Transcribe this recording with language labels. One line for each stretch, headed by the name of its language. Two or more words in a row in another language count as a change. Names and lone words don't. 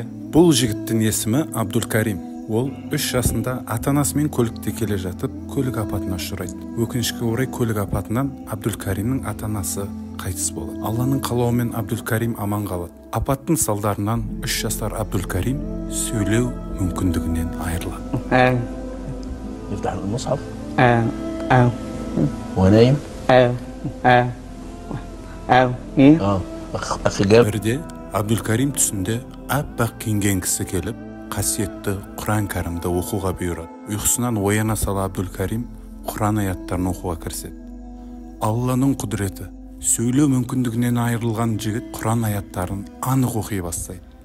Kazakh: Бұл жігіттің есімі Абдулкарим. Ол 3 жасында ата-анасымен көлікте келе жатып, көлік апатына ұшырайды. Өкінішке орай көлік апатынан Абдулкаримнің ата-анасы қайтыс болады. Алланың қалауымен Абдулкарим аман қалады. Апаттың салдарынан 3 жасар Абдулкарим сөйлеу мүмкіндігінен айырылады.
Arabic: يفتح المصحف ونايم أخي جاب
Kazakh: Бірде Абдулкарим түсінде аппақ киінген кісі келіп, қасиетті Құран кәрімді оқуға бұйырады. Ұйқысынан ояна сала Абдулкарим Құран аяттарын оқуға кіріседі. Алланың құдіреті, сөйлеу мүмкіндігінен айырылған жігіт Құран аяттарын анық оқи бастайды.